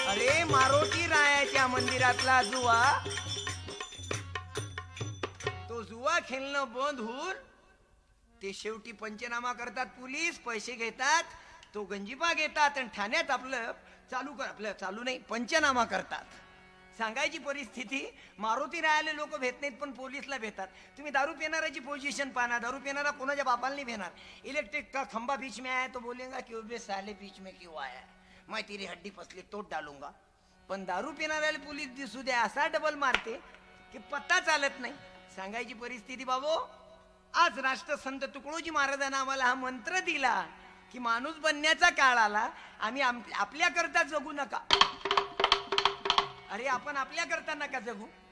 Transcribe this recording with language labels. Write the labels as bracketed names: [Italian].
[Marathi] अरे मारुती रायाच्या मंदिरातला जुवा तो जुवा खेळणं बंद होऊन ते शेवटी पंचनामा करतात. पोलीस पैसे घेतात तो गंजीबा घेतात आणि ठाण्यात आपलं चालू नाही पंचनामा करतात. सांगायची परिस्थिती मारुती रायाले लोक भेट नाहीत पण पोलीसला भेटतात. तुम्ही दारू पिणाऱ्याची पोझिशन पाहना. दारू पिणारा कोणाच्या बापाला नाही भेणार. [Hindi] इलेक्ट्रिक का खंबा बीच में आया तो बोलेगा कि बे साले बीच में क्यों आया मैं तेरी हड्डी पसली तोड डालूंगा. [Marathi] पण दारू पिणाऱ्याला पोलीस दिसू द्या असा डबल मारते की पत्ता चालत नाही. सांगायची परिस्थिती बाबू आज राष्ट्रसंत तुकडोजी महाराजांना आम्हाला हा मंत्र दिला की माणूस बनण्याचा काळ आला. आम्ही आपल्या करता जगू नका. अरे आपण आपल्या करता नका जगू.